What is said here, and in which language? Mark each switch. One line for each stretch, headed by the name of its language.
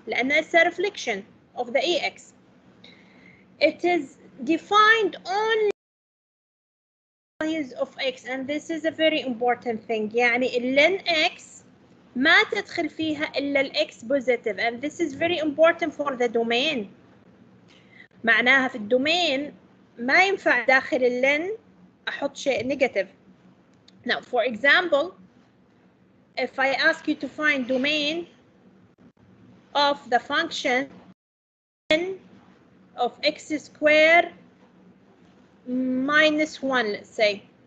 Arabic: لأن
English: it's a reflection of the EX. It is defined only values of X, and this is a very important thing.
Arabic: يعني ln X ما تدخل فيها إلا الX
English: positive, and this is very important for the domain.
Arabic: معناها في الدومين ما ينفع داخل ln أحط شيء negative.
English: Now, for example, if I ask you to find domain of the function n of x squared minus 1, let's say.